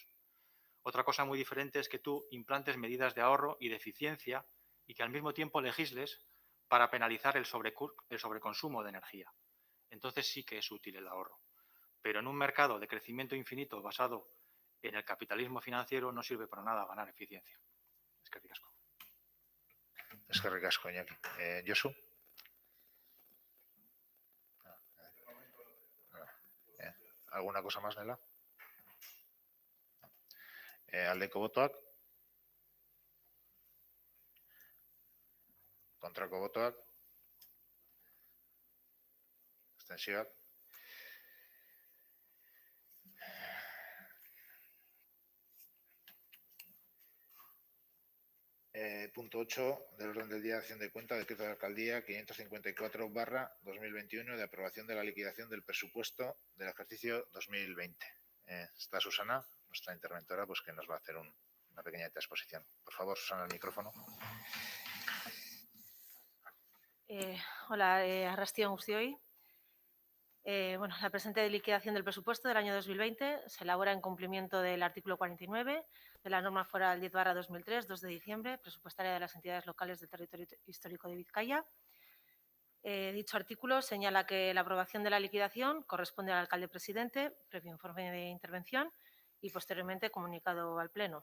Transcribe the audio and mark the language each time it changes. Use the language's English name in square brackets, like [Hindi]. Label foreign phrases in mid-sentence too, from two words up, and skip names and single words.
[Spanish] Otra cosa muy diferente es que tú implantes medidas de ahorro y de eficiencia y que al mismo tiempo legisles para penalizar el sobreconsumo de energía. Entonces sí que es útil el ahorro. Pero en un mercado de crecimiento infinito basado en el capitalismo financiero no sirve para nada ganar eficiencia. [Basque] Eskerrik asko. Eskerrik asko, Iñaki. Josu. [Spanish] ¿Alguna cosa más, Nela? [Basque] Aldeko botoak? Kontrako botoak? Abstentzioak? [Spanish] Punto 8 del orden del día de acción de cuenta, decreto de alcaldía 554/2021 de aprobación de la liquidación del presupuesto del ejercicio 2020. Está Susana, nuestra interventora, pues que nos va a hacer una pequeña exposición. Por favor, Susana, el micrófono. [Basque] Hola, arrastion guztioi. [Spanish] Bueno, la presente liquidación del presupuesto del año 2020 se elabora en cumplimiento del artículo 49 de la norma foral 10/2003, 2 de diciembre, presupuestaria de las entidades locales del territorio histórico de Vizcaya. Dicho artículo señala que la aprobación de la liquidación corresponde al alcalde presidente, previo informe de intervención y posteriormente comunicado al Pleno.